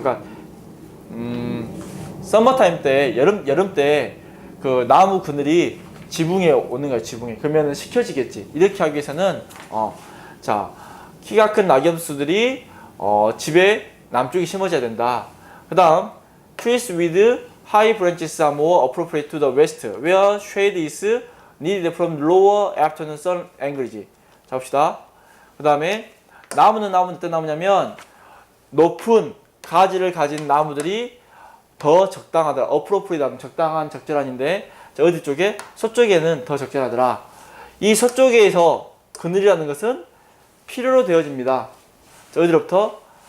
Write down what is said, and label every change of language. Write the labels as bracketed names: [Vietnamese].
[Korean] 그러니까 썸머타임 때 여름 때 그 나무 그늘이 지붕에 오는 거야. 지붕에. 그러면은 식혀지겠지. 이렇게 하기 위해서는 자, 키가 큰 낙엽수들이 집의 남쪽에 심어져야 된다. [English] 그다음 trees with high branches are more appropriate to the west where shade is needed from lower afternoon sun angles. [Korean] 자, 봅시다. 그다음에 나무는 어떤 나무냐면 높은 가지를 가진 나무들이 더 적당하더라. appropriate 적당한 적절한인데 자, 어디 쪽에? 서쪽에는 더 적절하더라. 이 서쪽에서 그늘이라는 것은 필요로 되어집니다. 자, 어디로부터?